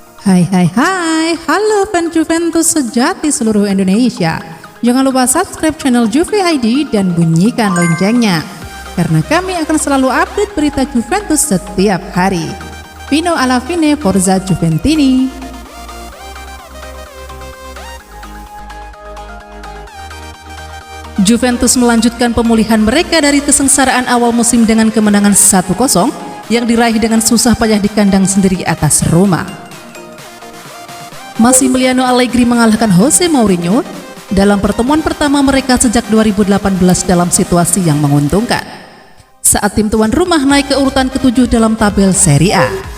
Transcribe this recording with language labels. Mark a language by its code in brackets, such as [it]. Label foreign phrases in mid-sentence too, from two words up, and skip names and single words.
[id] Hai, halo fans Juventus sejati seluruh Indonesia. Jangan lupa [en] subscribe channel [id] Juve ID dan bunyikan loncengnya, karena kami akan selalu update berita Juventus setiap hari. [it] Fino alla fine, Forza Juventini. [id] Juventus melanjutkan pemulihan mereka dari kesengsaraan awal musim dengan kemenangan 1-0 yang diraih dengan susah payah di kandang sendiri atas Roma. Massimiliano Allegri mengalahkan Jose Mourinho dalam pertemuan pertama mereka sejak 2018 dalam situasi yang menguntungkan, saat tim tuan rumah naik ke urutan ke-7 dalam tabel Serie A.